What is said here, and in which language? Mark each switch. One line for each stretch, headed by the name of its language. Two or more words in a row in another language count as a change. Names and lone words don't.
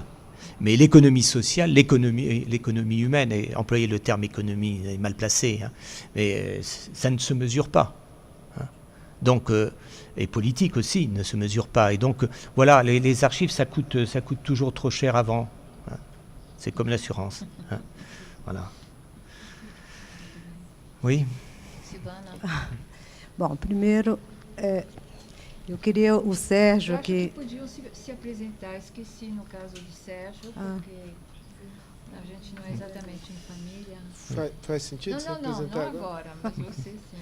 French: Mais l'économie sociale, l'économie humaine, et employer le terme économie est mal placé, mais ça ne se mesure pas. Donc, et politique aussi ne se mesure pas. Et donc, voilà, les archives, ça coûte toujours trop cher avant. C'est comme l'assurance. Voilà. Oui.
Portuguese: Bom, primeiro, eu queria o Sérgio que podiam se apresentar. Esqueci no caso de Sérgio, porque A gente não é exatamente em família. Faz sentido se Não apresentar agora, mas você sim.